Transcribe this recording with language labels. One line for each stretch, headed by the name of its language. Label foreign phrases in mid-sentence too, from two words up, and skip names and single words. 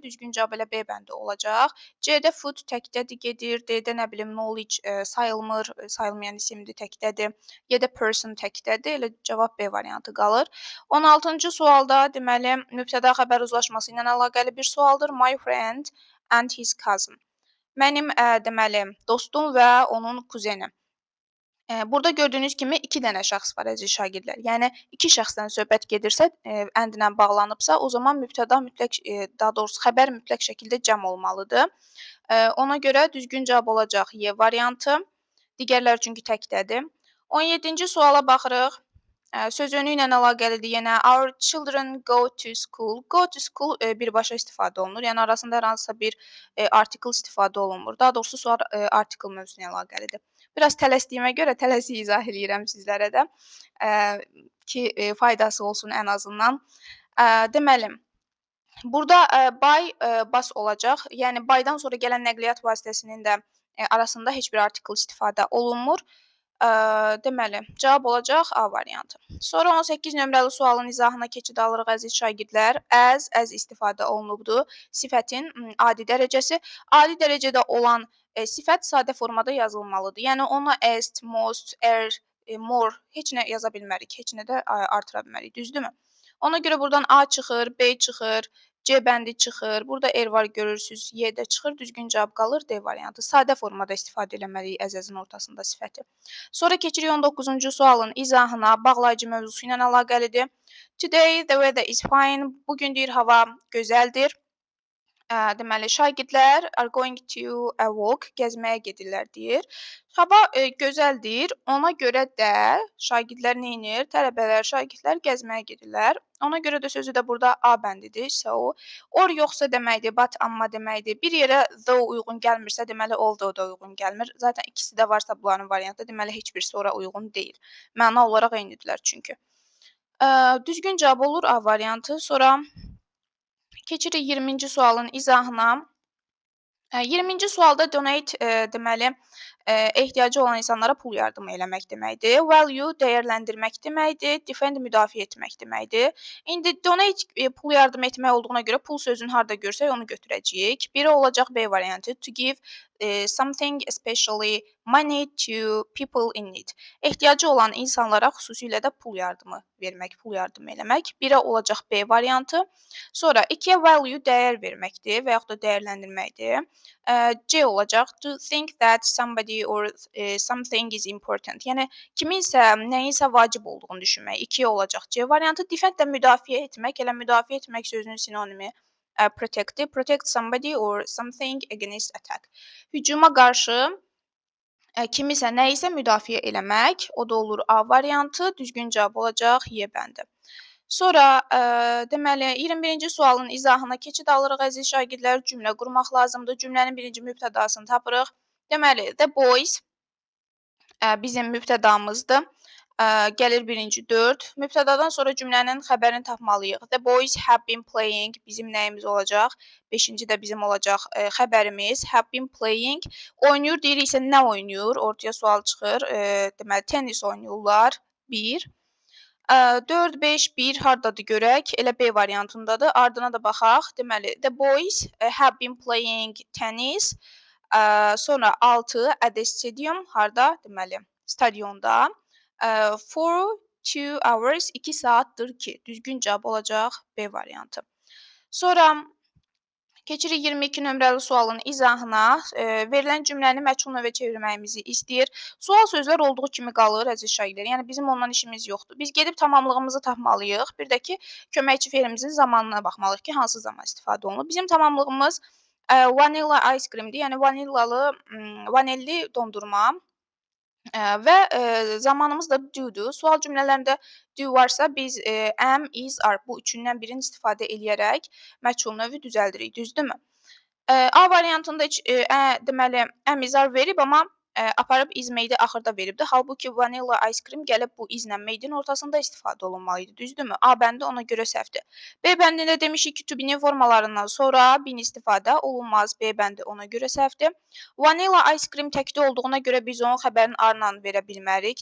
Azerbaijani: Düzgün cavab elə B bəndi olacaq. C-də food təkdədir gedir. D-də nə bilim knowledge sayılmır, sayılmayan isimdir, təkdədir. Y-də person təkdədir. Elə cavab B variantı qalır. 16-cı sualda deməli mübtəda xəbər uzlaşması ilə əlaqəli bir sualdır.
English: My friend and his cousin.
Azerbaijani: Mənim deməli dostum və onun kuzeni. Burada gördüyünüz kimi 2 dənə şəxs var əziz şagirdlər. Yəni 2 şəxsdən söhbət gedirsə, əndlə bağlanıbsa, o zaman mübtəda mütləq, daha doğrusu xəbər mütləq şəkildə cəm olmalıdır. Ona görə düzgün cavab olacaq Y variantı. Digərləri çünki təkdədir. 17-ci suala baxırıq. Söz önü ilə əlaqəlidir.
English: Yenə our children go to school. Go to school
Azerbaijani: birbaşa istifadə olunur. Yəni arasında hər hansısa bir article istifadə olunmur. Daha doğrusu sual article mövzusuna əlaqəlidir. Biraz tələsdiyimə görə tələsik izah eləyirəm sizlərə də ki, faydası olsun ən azından. Deməli, burada
English: by bus
Azerbaijani: olacaq. Yəni bydan sonra gələn nəqliyyat vasitəsinin də arasında heç bir article istifadə olunmur. Deməli, cavab olacaq A variantı. Sonra 18 nömrəli sualın izahına keçid alırıq əziz şagirdlər. As istifadə olunubdur. Sifətin adi dərəcəsi. Adi dərəcədə olan sifət sadə formada yazılmalıdır. Yəni ona est, most, more heç nə yaza bilmərik. Heç nə də artıra bilmərik. Düzdürmü? Ona görə buradan A çıxır, B çıxır, C bəndi çıxır. Burada er var görürsüz, Y də çıxır. Düzgün cavab qalır D variantı. Sadə formada istifadə etməliyik əzəzin ortasında sifəti. Sonra keçirik 19-cu sualın izahına. Bağlayıcı mövzusu ilə əlaqəlidir.
English: Today the weather is fine.
Azerbaijani: Bugün deyir hava gözəldir. Deməli, şagirdlər
English: are going to a walk,
Azerbaijani: gəzməyə gedirlər deyir. Hava gözəldir, ona görə də şagirdlər neynir? Tələbələr, şagirdlər gəzməyə gedirlər. Ona görə də sözü də burada A bəndidir. So, or yoxsa deməkdir, but amma deməkdir. Bir yerə though uyğun gəlmirsə, deməli although da uyğun gəlmir. Zaten ikisi də varsa bunların variantı, deməli heç birisi ora uyğun deyil. Məna olaraq eynidirlər çünki. Düzgün cavab olur A variantı. Sonra keçirik 20-ci sualın izahına. 20-ci sualda donate deməli ehtiyacı olan insanlara pul yardımı eləmək deməkdir. Value dəyərləndirmək deməkdir. Defend müdafiə etmək deməkdir. İndi donate pul yardım etmək olduğuna görə pul sözünü harda görsək onu götürəcəyik. Biri olacaq B variantı.
English: To give something especially money to people in need.
Azerbaijani: Ehtiyacı olan insanlara xüsusilə də pul yardımı vermək, pul yardımı eləmək. Birə olacaq B variantı. Sonra 2-yə value dəyər verməkdir və yaxud da dəyərləndirməkdir. C olacaq.
English: To think that somebody or something is important.
Azerbaijani: Yəni kiminsə, nəyinsə vacib olduğunu düşünmək. 2 olacaq C variantı. Defend də müdafiə etmək. Elə müdafiə etmək sözünün sinonimi protect.
English: Protect somebody or something against attack.
Azerbaijani: Hücuma qarşı kimisə, nəyisə müdafiə eləmək. O da olur A variantı. Düzgün cavab olacaq Y bəndi. Sonra deməli 21-ci sualın izahına keçid alırıq əziz şagirdlər. Cümlə qurmaq lazımdır. Cümlənin birinci mübtədasını tapırıq. Deməli,
English: the boys
Azerbaijani: bizim mübtədamızdır. Gəlir birinci 4. Mübtədadan sonra cümlənin xəbərini tapmalıyıq.
English: The boys have been playing
Azerbaijani: bizim nəyimiz olacaq? 5-ci də bizim olacaq xəbərimiz.
English: Have been playing.
Azerbaijani: Oynayır deyiriksə nə oynayır? Ortaya sual çıxır. Deməli, tennis oynayırlar. 1. 4, 5, 1 hardadır görək? Elə B variantındadır. Ardına da baxaq. Deməli,
English: the boys have been playing tennis. Sonra 6, at the stadium harda?
Azerbaijani: Deməli, stadionda.
English: For 2 hours
Azerbaijani: 2 saatdır ki. Düzgün cavab olacaq B variantı. Sonra keçirik 22 nömrəli sualın izahına. Verilən cümləni məchul növə çevirməyimizi istəyir. Sual sözlər olduğu kimi qalır əziz şagirdlər. Yəni bizim ondan işimiz yoxdur. Biz gedib tamamlığımızı tapmalıyıq. Bir də ki, köməkçi fe'limizin zamanına baxmalıyıq ki, hansı zaman istifadə olunub. Bizim tamamlığımız
English: vanilla ice cream'dir.
Azerbaijani: Yəni vanilli dondurma. Və zamanımız da do'dur. Sual cümlələrində do varsa biz
English: am, is, are
Azerbaijani: bu üçündən birini istifadə eləyərək məchul növü düzəldirik. Düzdürmü? A variantında heç deməli
English: am, is, are
Azerbaijani: verib, amma aparıb
English: is made
Azerbaijani: axırda veribdir. Halbuki
English: vanilla ice cream
Azerbaijani: gəlib bu islə made'in ortasında istifadə olunmalı idi. Düzdürmü? A bəndi ona görə səhvdir. B bəndində demişik ki,
English: to be-
Azerbaijani: nin formalarından sonra bin istifadə olunmaz. B bəndi ona görə səhvdir.
English: Vanilla ice cream
Azerbaijani: təkdə olduğuna görə biz onun xəbərini arla verə bilmərik.